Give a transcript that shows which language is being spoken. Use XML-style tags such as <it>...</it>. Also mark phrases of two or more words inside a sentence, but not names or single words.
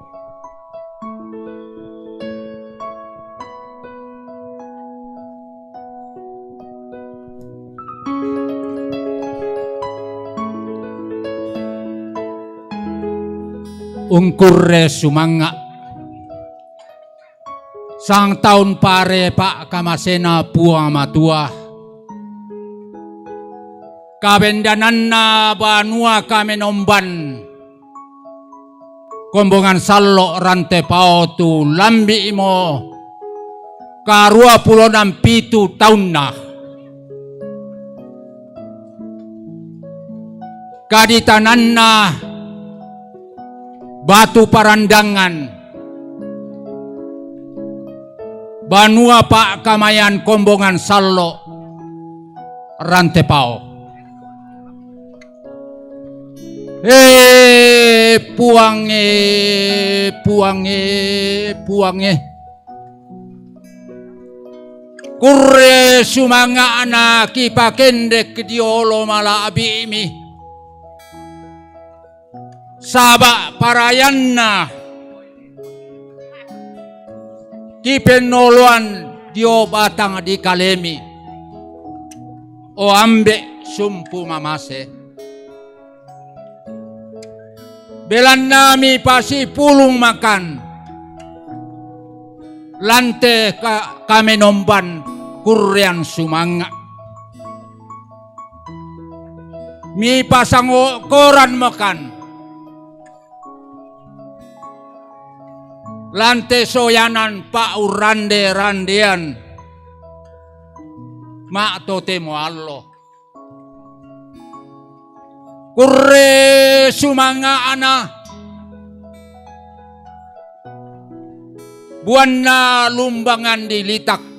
<sda>Ungkurre sumanga sang tahun pare pak kamasena puang matua kabendananna banua kamenomban kombongan sallo Rantepao tu lambi imo karua pulau 27 tahunna kaditananna batu parandangan banua pak kamayan kombongan sallo Rantepao. Puange kurre sumanga ana kipakendek diolo mala abimi saba parayanna kipenoloan dio batang di kalemi o ambe sumpu mamase belan nami pasi pulung makan lante kamenomban kuryan sumanga mi pasang koran makan lante soyanan pa urande randean mak totemo allo kurre sumanga ana buana lumbangan dilitak</sda>